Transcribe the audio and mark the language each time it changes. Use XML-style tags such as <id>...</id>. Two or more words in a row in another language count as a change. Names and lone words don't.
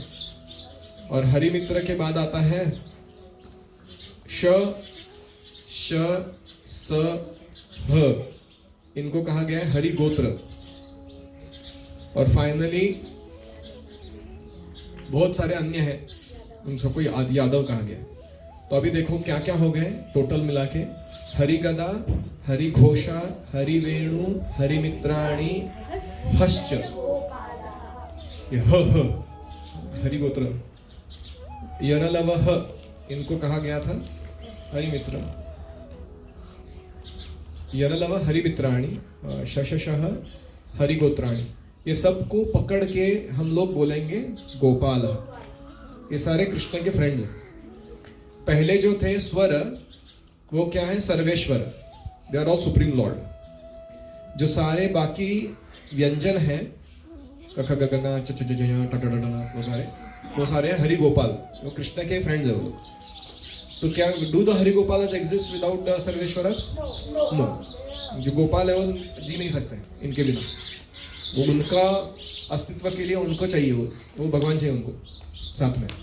<hi>और हरिमित्र के बाद आता है श, श, स, ह, इनको कहा गया है हरिगोत्र। और फाइनली बहुत सारे अन्य हैं, उन सबको यादव कहा गया। तो अभी देखो क्या क्या हो गए टोटल मिला के।</hi> <sa>हरिगदा, हरिघोषा, हरिवेणु, हरिमित्राणी, हश्च, ये ह हरिगोत्र। यरलवः,</sa> <hi>इनको कहा गया था हरिमित्र।</hi> <sa>यरलव हरिमित्राणी, शशशः हरिगोत्राणी।</sa> <hi>ये सबको पकड़ के हम लोग बोलेंगे गोपाल। ये सारे कृष्ण के फ्रेंड हैं। पहले जो थे स्वर, वो क्या है?</hi> <en>सर्वेश्वर, they are all supreme lord.</en> <hi>जो सारे बाकी व्यंजन हैं, कख ग ग च छ ज झ ञ ट ट ड ण, वो सारे हरि गोपाल, वो कृष्ण के फ्रेंड्स है वो लोग। तो क्या</hi> <en>do the हरि गोपाल exist without the सर्वेश्वरस? नो।</en> <hi>जो गोपाल है वो जी नहीं सकते इनके बिना। वो उनका अस्तित्व के लिए उनको चाहिए, वो भगवान चाहिए उनको साथ में।</hi>